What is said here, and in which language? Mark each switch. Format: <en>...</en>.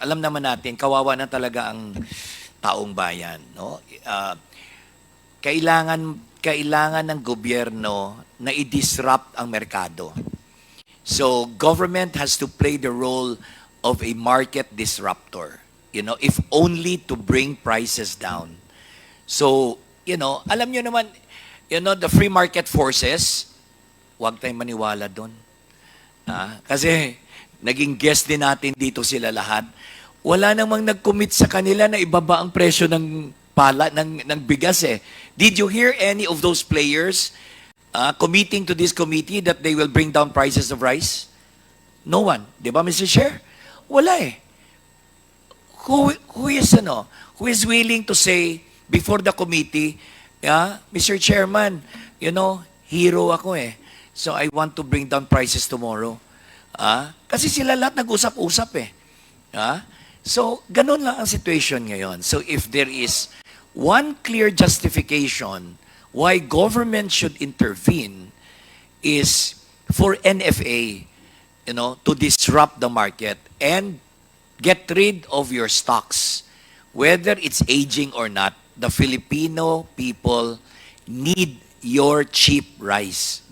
<tl>Alam naman natin, kawawa na talaga ang taong bayan, no? Kailangan ng gobyerno na i-disrupt ang merkado.</tl> <en>So, government has to play the role of a market disruptor, if only to bring prices down.</en> <tl>So, alam nyo naman,</tl> <en>the free market forces,</en> <tl>huwag tayong maniwala doon. Kasi, naging guest din natin dito sila lahat. Wala namang nag-commit sa kanila na ibaba ang presyo ng ng bigas eh.</tl> <en>Did you hear any of those players committing to this committee that they will bring down prices of rice? No one.</en> <tl>Di ba, Mr. Chair? Wala eh.</tl> <en>Who is willing to say before the committee, Mr. Chairman, hero</en> <tl>ako eh.</tl> <en>So I want to bring down prices tomorrow.</en> <tl>Kasi sila lahat nag-usap-usap eh. So, ganun lang ang situation ngayon.</tl> <en>So, if there is one clear justification why government should intervene is for NFA, to disrupt the market and get rid of your stocks. Whether it's aging or not, the Filipino people need your cheap rice.</en>